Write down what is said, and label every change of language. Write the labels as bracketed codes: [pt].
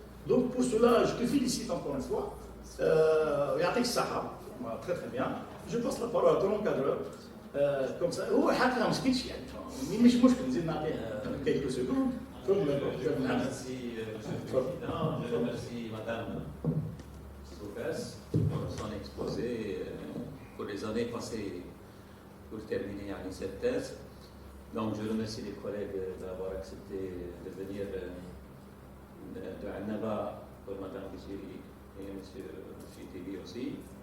[fr] Donc pour cela, je te félicite encore une fois. [ar] Yatik Saha, [fr] très très bien. Je passe la parole à ton encadreur. Comme ça, [ar] حتى ما سكتش يعني مش مشكل نزيد نعطيه [fr] quelques secondes. Merci, Monsieur le Président. Je remercie Madame Soufès pour son exposé pour les années passées pour terminer cette thèse. Donc je remercie les collègues d'avoir accepté de venir de Annaba pour Madame Bishiri et Monsieur Chitili aussi.